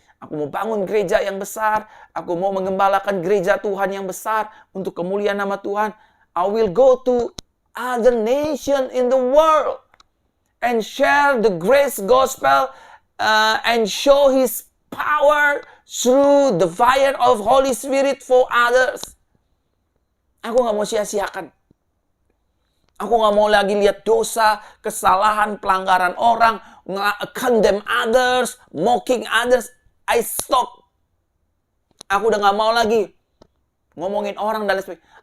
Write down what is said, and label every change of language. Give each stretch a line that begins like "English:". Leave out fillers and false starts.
Indonesian: Aku mau bangun gereja yang besar. Aku mau mengembalakan gereja Tuhan yang besar untuk kemuliaan nama Tuhan.
English: I will go to other nation in the world and share the grace gospel and show His power through the fire of Holy Spirit for others.
Indonesian: Aku nggak mau sia-siakan. Aku nggak mau lagi lihat dosa, kesalahan, pelanggaran orang,
English: condemn others, mocking others. I stop.
Indonesian: Aku udah nggak mau lagi ngomongin orang dan lain sebagainya.